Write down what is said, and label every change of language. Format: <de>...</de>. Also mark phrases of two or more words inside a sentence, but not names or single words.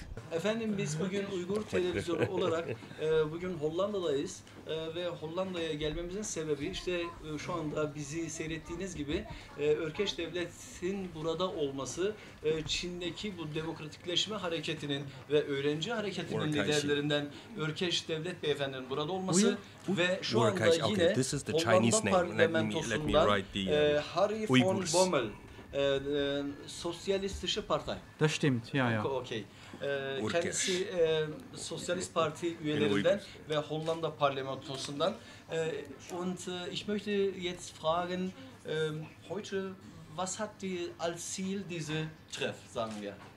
<tr>Efendim biz bugün Uygur Televizyonu olarak bugün Hollanda'dayız ve Hollanda'ya gelmemizin sebebi işte şu anda bizi seyrettiğiniz gibi Ökkeş Devlet'in burada olması, Çin'deki bu demokratikleşme hareketinin ve öğrenci hareketinin liderlerinden Ökkeş Devlet Beyefendinin burada olması ve şu anda yine Hollanda parlamentosundan Harry von Bommel,</tr> <de>Sozialistische Partei. Das stimmt, ja, ja. Okay.</de> <tr>Kendisi Sosyalist Parti üyelerinden ve Hollanda Parlamentosundan.</tr> <de>Und ich möchte jetzt fragen, heute, was hat die als Ziel diese Treff, sagen wir?</de>